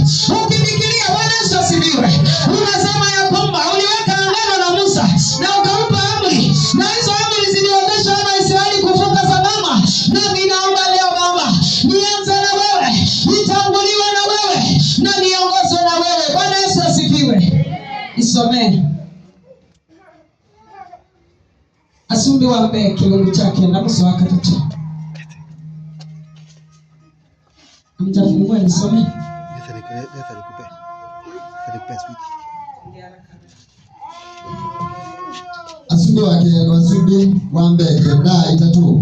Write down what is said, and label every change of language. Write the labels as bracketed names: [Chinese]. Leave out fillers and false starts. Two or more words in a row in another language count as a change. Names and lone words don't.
[Swahili] Ukinikilia Bwana Yesu asifiwe. Unasema ya kwamba uliweka agano na Musa na ukampa amri, na hizo amri zilionyesha wana Israeli kuvuka salama. Na ninaomba leo Baba, nianze na wewe, nitanguliwe na wewe, na niongozwe na wewe. Bwana Yesu asifiwe. Isomee. [Kamba] Asumbi wa mbe kilungu chake na muso wakatatu. [Swahili] Mtafungua nisome. [Kamba] Asumbi wa mbe kenda itatu.